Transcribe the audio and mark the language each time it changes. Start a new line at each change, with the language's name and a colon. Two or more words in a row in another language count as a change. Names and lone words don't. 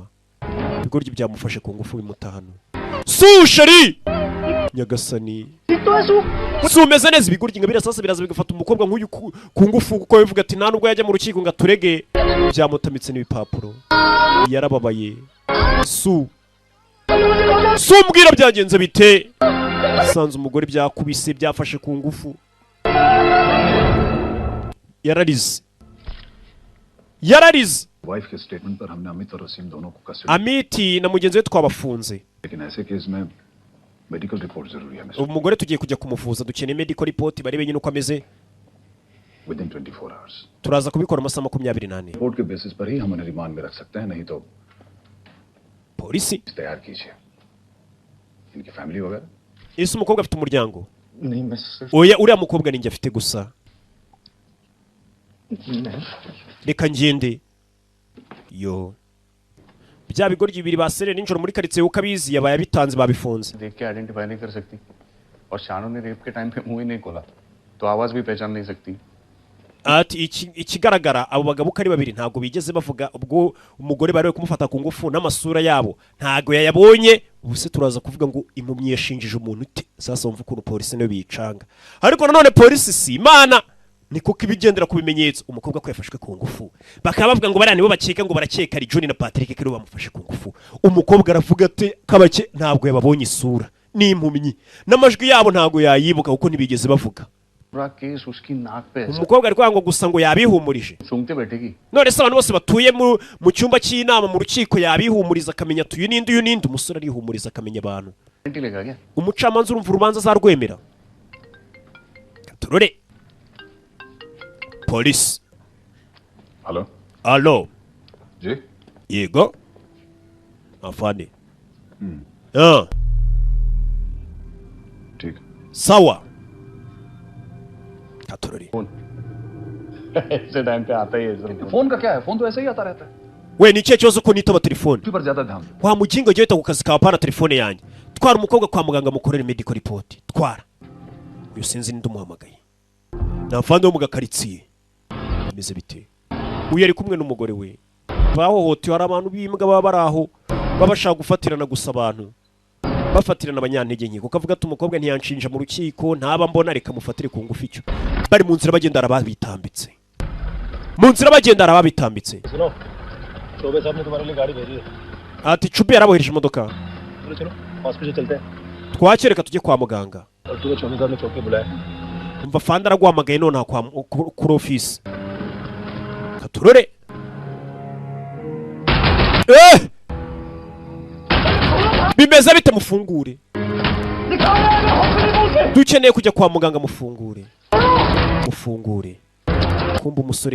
Kinyarwanda: ibigoryi byamufashe ku ngufu bimutahano sheri Nyagasani umeze neza ibigoryi ngabira sasa biraza bigafata umukobwa nk'uyu ku ngufu kuko bivuga ati nta nubwo yajya mu rukiko ngo aturege byamutamitse n'ibipapuro yarababaye mbwira byagenze bite sanze umugore byakubise byafashe ku ngufu yararize
Hindi: वाइफ के स्टेटमेंट पर हमने अमित और वसीम दोनों को कस्टडी
Kinyarwanda: Amiti na mugenzi we twabafunze
Hindi: लेकिन ऐसे केस में
English: medical report
Hindi: जरूरी है
Kinyarwanda: umugore tugiye kujya kumuvuza dukeneye
English: medical report
Kinyarwanda: barebe nyine uko ameze
English: within 24 hours
Kinyarwanda: turaza kubikora amasaha 28
Hindi: रिपोर्ट के बेसिस पर ही हम उन्हें रिमांड में रख सकते हैं नहीं तो
Kinyarwanda: polisi
Hindi: तैयार कीजिए इनकी फैमिली वगैरह
Kinyarwanda: ese umukobwa afite umuryango
Hindi: नहीं मैं
Kinyarwanda: oya uriya mukobwa ninjye afite gusa reka ngende yo bya bigoryi bibiri basere ninjoro muri karitsiye uko abizi yabaye abitanze babifunze
Hindi: देख के आइडेंटिफाई नहीं कर सकती और शानू ने रेप के टाइम पे मुंह ही नहीं खोला तो आवाज भी पहचान नहीं सकती
Kinyarwanda: ati ikigaragara abo bagabo kari babiri ntago bigeze bavuga ubwo umugore bari kumufata ku ngufu n'amasura yabo ntago yayabonye ubuse turaza kuvuga ngo impumyi yashinjije umuntu ute sasa umva ukuntu polisi nayo bicanga ariko nanone polisi si imana niko kibigendera ku bimenyetso umukobwa ko yafashwe ku ngufu bakaba bavuga ngo barani bo bakeka ngo barakeka ari John na Patrick kero bamufashe ku ngufu umukobwa aravuga ati kabake ntabwo yababonye isura n'impumyi n'amajwi yabo ntago yayibuka kuko ntibigeze bavuga
Hindi: केस उसकी नाक पे है
Kinyarwanda: umukobwa ari kwanga gusa ngo yabihumurije
Hindi: सुनते बैठेगी
Kinyarwanda: none se abantu bose batuye mu cyumba cy'inama mu rukiko yabihumuriza akamenya tuyu ninde umusore arihumuriza akamenya abantu
Hindi: लेगा क्या
Kinyarwanda: umucamanza urumva urubanza azarwemera turore polisi alo
Hindi: जी
Kinyarwanda: yego afande
Hindi: ठीक
Kinyarwanda: sawa katurore
Hindi: ऐसे टाइम पे आता ही है फोन का क्या है फोन तो ऐसे ही आता रहता है
Kinyarwanda: we ni cyo cyozo ko nitaba telefone
Hindi: पर ज्यादा ध्यान दो
Kinyarwanda: wa mugingo jye ku kazi kawe pana telefone yanjye twara umukobwa kwa muganga mukorere
English: medical report
Kinyarwanda: twara uyu sinzi ninde umuhamagaye nafande wo mu gakaritsiye bimeze bite uyu ari kumwe n'umugore we bahohotewe hari abantu bimbwa baba baraho babashaka gufatirana gusa abantu bafatirana abanyantege nke kuko avuga ati umukobwa ntiyanshinja mu rukiko ntaba mbona reka mufatire ku ngufu icyo bari mu nzira bagenda arababitambitse
Hindi: चौबे साहब ने तुम्हारे लिए गाड़ी भेजी है
Kinyarwanda: ati Cubi yarabohereje imodoka
Hindi: चलो चलो हॉस्पिटल चलते हैं
Kinyarwanda: twakireka tujye kwa muganga
Hindi: और तुझे चौबे साहब ने चौक पे बुलाया
Kinyarwanda: umva fanda araguhamagaye none kuri office katurore bimeze bite mufungure dukeneye kujya kwa muganga mufungure kumba umusore